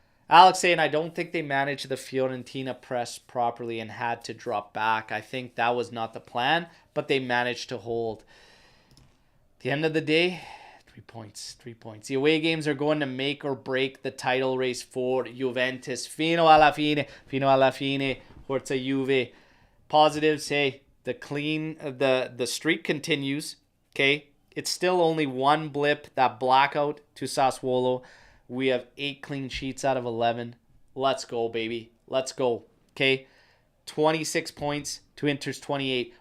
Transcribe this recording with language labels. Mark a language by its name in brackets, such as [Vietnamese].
[English] Alex saying, I don't think they managed the Fiorentina press properly and had to drop back. I think that was not the plan, but they managed to hold. At the end of the day, 3 points. The away games are going to make or break the title race for Juventus. [Italian] Fino alla fine, Forza Juve. [English] Positives, hey, the streak continues, okay? It's still only one blip, that blackout to Sassuolo. We have 8 clean sheets out of 11. Let's go, baby. Let's go. Okay? 26 points to Inter's 28.